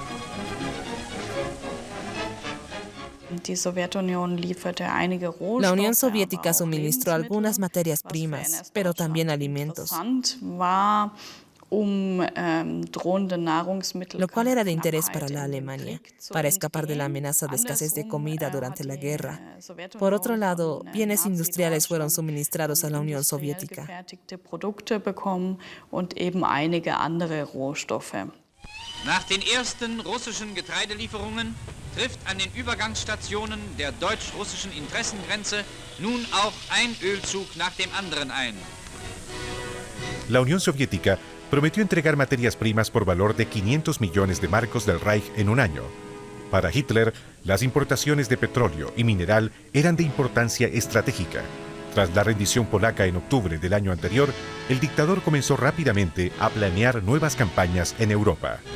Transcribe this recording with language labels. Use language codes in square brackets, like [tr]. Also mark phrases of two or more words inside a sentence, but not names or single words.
[es] La Unión Soviética suministró algunas materias primas, pero también alimentos, lo cual era de interés para la Alemania, para escapar de la amenaza de escasez de comida durante la guerra. Por otro lado, bienes industriales fueron suministrados a la Unión Soviética. [de] Nach den ersten russischen Getreidelieferungen trifft an den Übergangsstationen der deutsch-russischen Interessengrenze nun auch ein Ölzug nach dem anderen ein. [es] La Unión Soviética prometió entregar materias primas por valor de 500 millones de marcos del Reich en un año. Para Hitler, las importaciones de petróleo y mineral eran de importancia estratégica. Tras la rendición polaca en octubre del año anterior, el dictador comenzó rápidamente a planear nuevas campañas en Europa.